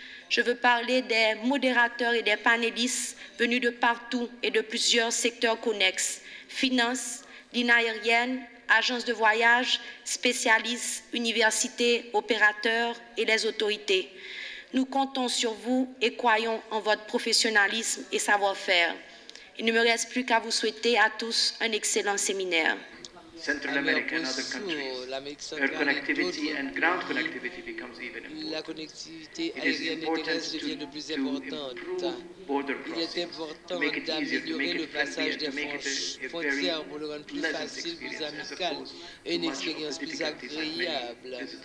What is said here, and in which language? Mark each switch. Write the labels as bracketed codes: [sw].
[fr] Je veux parler des modérateurs et des panélistes venus de partout et de plusieurs secteurs connexes, finances, ligne aérienne, agences de voyage, spécialistes, universités, opérateurs et les autorités. Nous comptons sur vous et croyons en votre professionnalisme et savoir-faire. Il ne me reste plus qu'à vous souhaiter à tous un excellent séminaire. [en] Central America and other countries, air connectivity and ground connectivity becomes even important. [fr] La connectivité aérienne et terrestre devient de plus importante. Il est important d'améliorer le passage des frontières pour le rendre plus facile, plus amical et une expérience plus agréable.